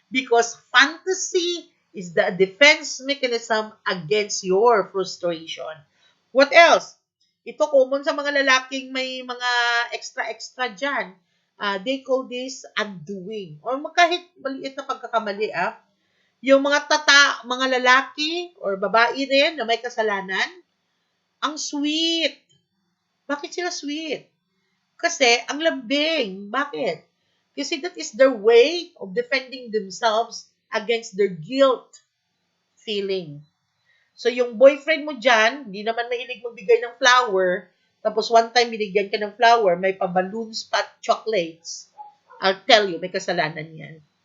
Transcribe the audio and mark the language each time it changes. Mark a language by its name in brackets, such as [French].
[English] Because fantasy is the defense mechanism against your frustration. What else? [Filipino] Ito common sa mga lalaking may mga extra-extra dyan. [English] They call this undoing. [Filipino] Or kahit maliit na pagkakamali, yung mga lalaki or babae rin na may kasalanan, ang sweet. Bakit sila sweet? Kasi ang lambing. Bakit? Kasi [English] that is their way of defending themselves against their guilt feeling. [Filipino] So, yung boyfriend mo dyan, hindi naman mahilig magbigay ng flower, tapos one time binigyan ka ng flower, may pa-balloons pa chocolates, [English] I'll tell you, [Filipino] may kasalanan yan.